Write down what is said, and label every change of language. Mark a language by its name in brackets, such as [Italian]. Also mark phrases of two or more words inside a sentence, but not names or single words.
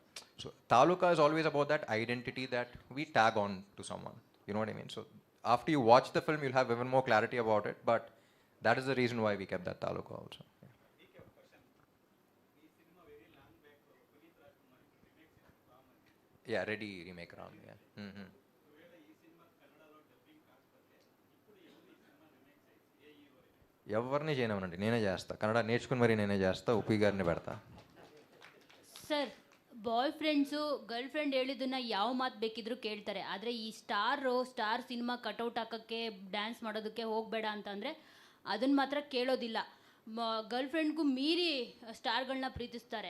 [English] So Taluka is always about that identity that we tag on to someone. You know what I mean? So after you watch the film, you'll have even more clarity about it. But that is the reason why we kept that Taluka also. Yeah, ready remake Ram. Yeah. Mm-hmm. [Telugu] ఎవరిని చేయనివ్వనండి, నేనే చేస్తా. కన్నడ నేర్చుకుని మరి నేనే చేస్తా, ఉప్పి గారిని పెడతా. [Kannada] ಸರ್, [English] boyfriends girlfriend [Kannada] ಹೇಳಿದ್ದನ್ನ ಯಾವ ಮಾತು ಬೇಕಿದ್ರು ಕೇಳ್ತಾರೆ. ಆದರೆ ಈ [English] star cinema cutout [Kannada] ಹಾಕೋಕ್ಕೆ ಡ್ಯಾನ್ಸ್ ಮಾಡೋದಕ್ಕೆ ಹೋಗಬೇಡ ಅಂತಂದರೆ ಅದನ್ನು ಮಾತ್ರ ಕೇಳೋದಿಲ್ಲ. [English] girlfriend [Kannada] ಮೀರಿ ಸ್ಟಾರ್ಗಳನ್ನ ಪ್ರೀತಿಸ್ತಾರೆ.